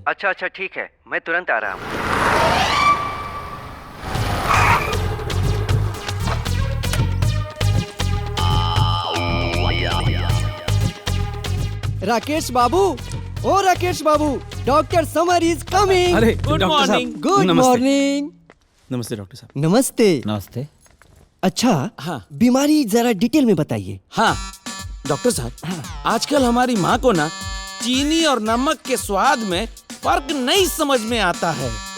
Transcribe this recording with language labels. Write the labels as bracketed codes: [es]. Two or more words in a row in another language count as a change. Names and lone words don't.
[hi] अच्छा अच्छा ठीक है, मैं तुरंत आ रहा हूँ। राकेश बाबू, ओ राकेश बाबू, डॉक्टर समर [en] is coming. [hi] अरे [en] Good morning. Good morning. [hi] नमस्ते डॉक्टर साहब। नमस्ते। नमस्ते। अच्छा हाँ बीमारी जरा डिटेल में बताइए। हाँ डॉक्टर साहब, आजकल हमारी माँ को ना चीनी और नमक के स्वाद में फर्क नहीं समझ में आता है।